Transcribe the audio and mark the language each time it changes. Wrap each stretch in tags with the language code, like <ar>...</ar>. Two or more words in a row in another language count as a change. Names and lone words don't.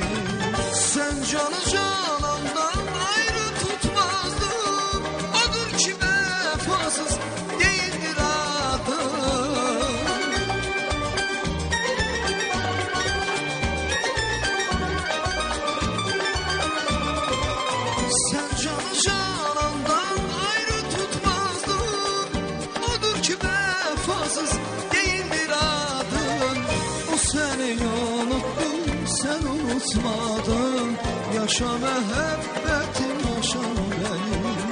<az>Sən canı canandan ayrı tutmazdın, odur ki vəfasız değildir adın. Sən canı canandan ayrı tutmazdın, odur ki vəfasız değildir adın.</az> <tr>O seni unuttun, sen unutmadın,</tr> <az>yaşa məhəbbətim, yaşa ürəyim.</az>